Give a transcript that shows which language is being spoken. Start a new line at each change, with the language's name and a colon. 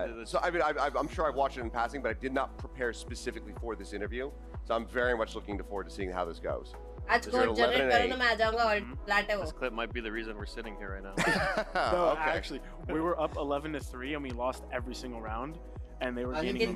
English: So I mean, I'm sure I've watched it in passing, but I did not prepare specifically for this interview. So I'm very much looking forward to seeing how this goes.
Hindi: आज code generate करो ना मैं आ जाऊंगा और flat है वो.
English: This clip might be the reason we're sitting here right now. No, actually, we were up 11-3 and we lost every single round, and they were gaining